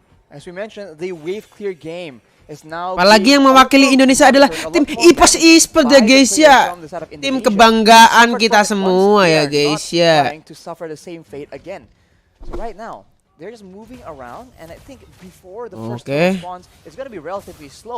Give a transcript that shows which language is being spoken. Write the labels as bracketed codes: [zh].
[en] as we mentioned, the wave clear game is now. [id] Apalagi yang mewakili Indonesia adalah tim Iesf ya guys ya. Tim kebanggaan kita semua ya guys ya. [en] To suffer the same fate again. So right now, they're just moving around, and I think before the first response, it's gonna be relatively slow.